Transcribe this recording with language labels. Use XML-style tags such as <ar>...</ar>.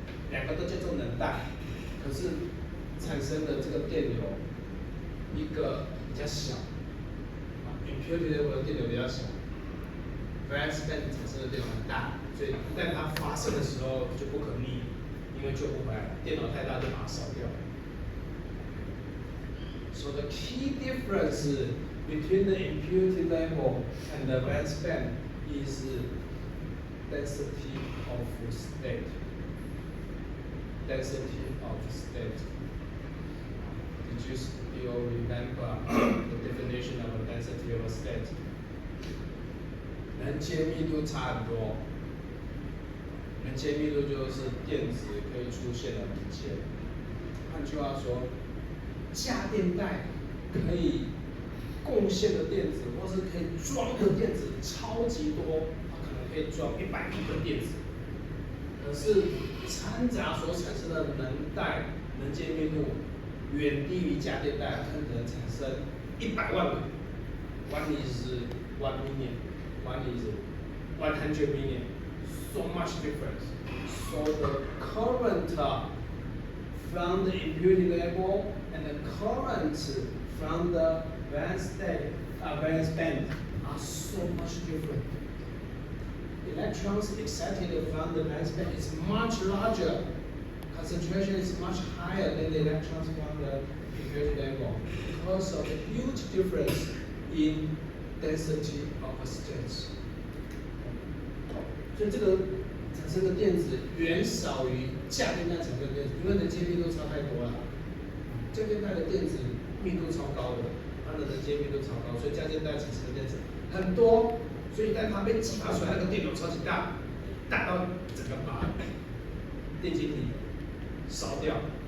<zh>两个都叫做能带，可是产生的这个电流，一个比较小，impurity level 的电流比较小 ，valence band 产生的电流很大，所以一旦它发生的时候就不可逆，因为救不回来，电流太大就把它烧掉。</zh> <en>So the key difference between the impurity level and the valence band is density of state. Density of state. Did you still remember the definition of density of a state?</en> <zh>能阶密度差很多。能阶密度就是电子可以出现的能阶。换句话说，价电带可以贡献的电子，或是可以装的电子超级多，它可能可以装100亿个电子。可是掺杂所产生的能带能阶密度远低于价电带，它可能产生100万个。</zh> <en>One is 1 million, one is 100 million. So much difference. So the current from the impurity level and the current from the valence band are so much different. Electrons excited from the valence band is much larger. Concentration is much higher than the electrons from the impurity level because of the huge difference in density of states.</en> <zh>所以这个产生的电子远少于价电带产生的电子，因为能阶密度差太多了。价电带的电子密度超高的，它的能阶密度超高，所以价电带产生的电子很多，所以一旦它被激发出来，那个电流超级大，大到整个把电晶体烧掉。</zh>